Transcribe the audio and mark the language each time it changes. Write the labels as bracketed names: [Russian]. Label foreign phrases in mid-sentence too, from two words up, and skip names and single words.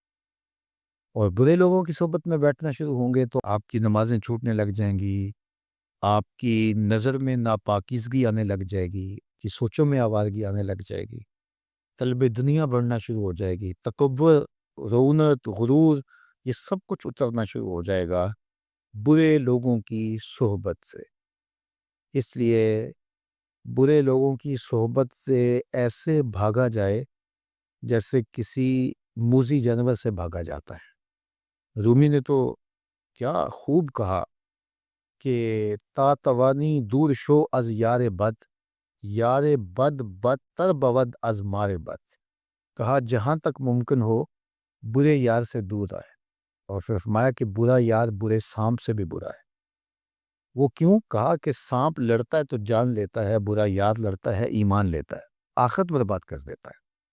[Urdu] اور برے لوگوں کی صحبت میں بیٹھنا شروع ہوں گے تو آپ کی نمازیں چھوٹنے لگ جائیں گی، آپ کی نظر میں ناپاکیزگی آنے لگ جائے گی، کہ سوچوں میں آوارگی آنے لگ جائے گی، طلب دنیا بڑھنا شروع ہو جائے گی، تکبر، رونت، غرور، یہ سب کچھ اترنا شروع ہو جائے گا برے لوگوں کی صحبت سے۔ اس لیے برے لوگوں کی صحبت سے ایسے بھاگا جائے جیسے کسی موذی جانور سے بھاگا جاتا ہے۔ رومی نے تو کیا خوب کہا کہ [Persian] تا توانی دور شو از یار بد، یار بد بدتر بود از مار بد۔ [Urdu] کہا جہاں تک ممکن ہو برے یار سے دور آئے، اور پھر فرمایا کہ برا یار برے سانپ سے بھی برا ہے۔ وہ کیوں؟ کہا کہ سانپ لڑتا ہے تو جان لیتا ہے، برا یار لڑتا ہے ایمان لیتا ہے، آخرت برباد کر دیتا ہے۔